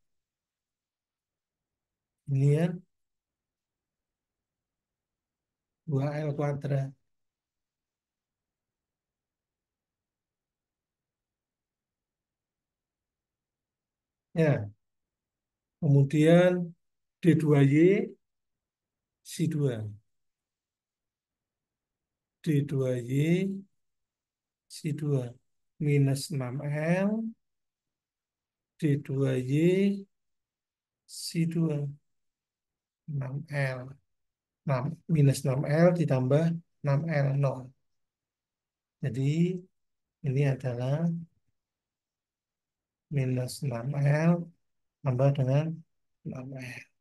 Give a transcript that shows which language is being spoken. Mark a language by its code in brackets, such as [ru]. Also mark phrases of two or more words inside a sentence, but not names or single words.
[id] Ini kan 2L kuadrat. Ya, kemudian D2Y Si2. D2Y Si2. Minus 6L D2Y Si2. 6L. Minus 6L ditambah 6L nol. Jadi ini adalah minus 6L tambah dengan 6L.